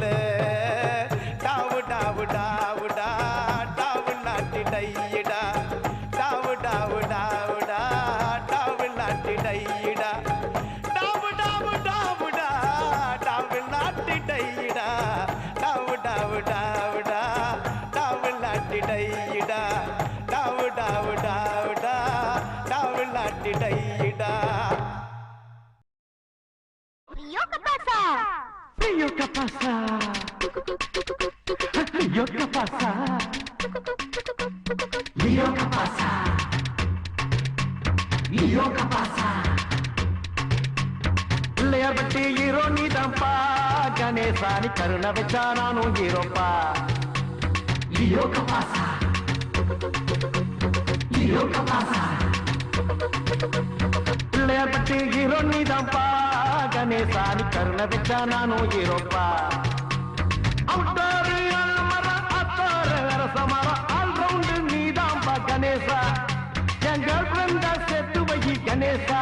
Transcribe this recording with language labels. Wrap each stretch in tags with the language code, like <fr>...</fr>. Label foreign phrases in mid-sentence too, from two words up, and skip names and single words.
<ta>டாவு டாவு டாவுடா டாவில்லாட்டி டையிடா, டாவு டாவு டாவுடா டாவில்லாட்டி டையிடா, டாவு டாவு டாவுடா டாவில்லாட்டி டையிடா, டாவு டாவு டாவுடா டாவில்லாட்டி டையிடா, டாவு டாவு டாவுடா டாவில்லாட்டி டையிடா.</ta> <es>Rio que pasa? Rio que pasa? Rio que pasa? Rio que pasa? Rio que pasa?</es> <ta>பிள்ளையார் பட்டி ஹீரோ நீதான்ப்பா, கணேசானி கருணை வச்சா நானும் ஹீரோப்பா.</ta> <es>Rio que pasa? Rio que pasa?</es> <ta>பிள்ளையார் பட்டி ஹீரோ நீதான்ப்பா, கணேசானி கருணை வச்சா நானும் ஹீரோப்பா. அவுட்டாரு அல்மர அத்தாரு அரசமர ஆல்ரவுண்டு நீதான்பா கணேசா. என்</ta> <en>girl friend</en> <ta>செத்து வை கணேசா.</ta>